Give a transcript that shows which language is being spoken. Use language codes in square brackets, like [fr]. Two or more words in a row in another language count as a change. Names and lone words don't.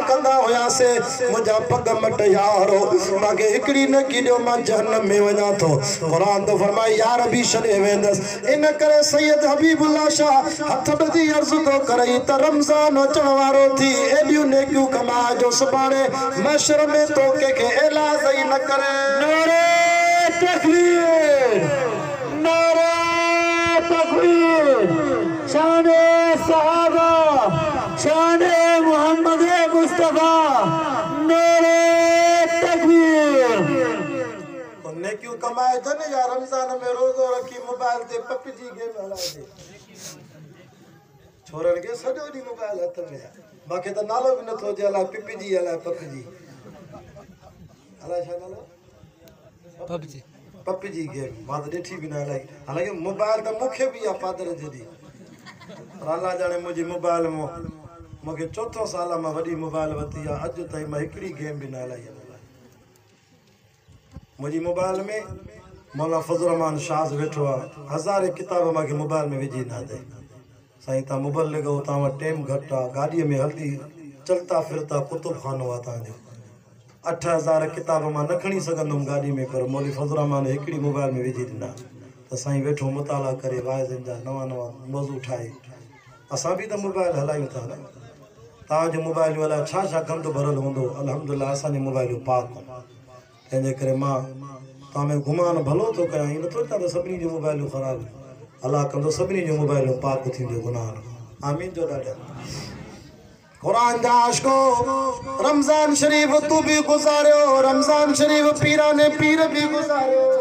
[sd] कंदा हुआसीं मुंहिंजा पग मट यारो मूंखे हिकिड़ी नेकी ॾियो मां जहन्नम में वञा थो क़ुरान तो फरमाए यार भी छॾे वेंदसि इन करे सैयद हबीबुल्लाह शाह हथ ॿधी अर्ज़ु थो करई त रमज़ान अचण वारो थी एॾियूं नेकियूं कमाए जो सुभाणे महशर में तो कंहिंखे एलाज़ ई न करे [ur] نعرۂ تکبیر نعرۂ تکبیر شانِ صحابہ شانِ محمد مصطفیٰ نعرۂ تکبیر [sd] कमाए थे न या रमजान में रोज़ो रखी मोबाइल ते पबजी गेम हलाए थे छोरन के सॼो ॾींहुं मोबाइल हथ में आहे मूंखे त नालो बि नथो अचे अलाए पबजी अलाए पबजी अलाए छा नालो पबजी गेम मां त ॾिठी बि न अलाए हालांकि मोबाइल त मूंखे बि आहे पादर जॾहिं पर अलाह ॼाणे मुंहिंजी मोबाइल मां मूंखे चोथों साल मां वॾी मोबाइल वरिती आहे अॼु ताईं मां हिकिड़ी गेम बि न हलाई आहे मुंहिंजी मोबाइल में मौलाना फज़ल रहमान शाज़ वेठो आहे हज़ारे किताब मूंखे मोबाइल में विझी न अथई साईं तव्हां मोबाइल लॻो तव्हां वटि टाइम घटि आहे गाॾीअ में हलंदी [ur] چلتا پھرتا [sd] कुतुब खानो आहे तव्हांजो 8000 किताब मां न खणी सघंदुमि गाॾी में पर मौली फज़ल रहमान हिकिड़ी मोबाइल में विझी ॾिना त साईं वेठो मुताला करे वाइज़नि जा नवां नवां मौज़ू ठाहे असां बि त मोबाइल हलायूं था न तव्हांजो मोबाइल अलाए छा छा गंद भरियलु हूंदो अल्हम्दुलिल्लाह असांजी मोबाइलियूं पाक तंहिंजे करे मां तव्हां में गुमान भलो थो कयां ईअं नथो चवां त सभिनी जूं मोबाइलियूं ख़राबु अल्लाह कंदो सभिनी जूं मोबाइलियूं पाक थींदियूं गुनाह आमीन जो ॾाढा कुरान जा आशिको रमज़ान शरीफ तू भी गुज़ारियो रमज़ान शरीफ पीराने पीर भी गुज़ारियो